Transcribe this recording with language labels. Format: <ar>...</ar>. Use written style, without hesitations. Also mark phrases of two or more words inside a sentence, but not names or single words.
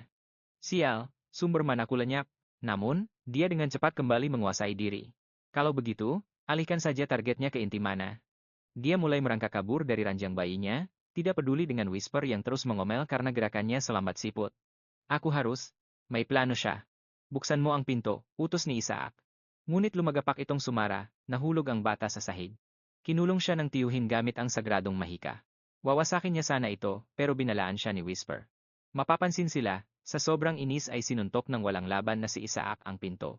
<id>Sial, sumber manaku lenyap. Namun, dia dengan cepat kembali menguasai diri. Kalau begitu, alihkan saja targetnya ke inti mana. Dia mulai merangkak kabur dari ranjang bayinya, tidak peduli dengan Whisper yang terus mengomel karena gerakannya selambat siput. Aku harus,</id> <tl>may plano siya. Buksan mo ang pinto, utos ni Isaac. Ngunit lumagapak itong sumara, nahulog ang bata sa sahig. Kinulong siya ng tiyuhin gamit ang sagradong mahika. Wawasakin niya sana ito, pero binalaan siya ni Whisper. Mapapansin sila, sa sobrang inis ay sinuntok ng walang laban na si Isaac ang pinto.</tl>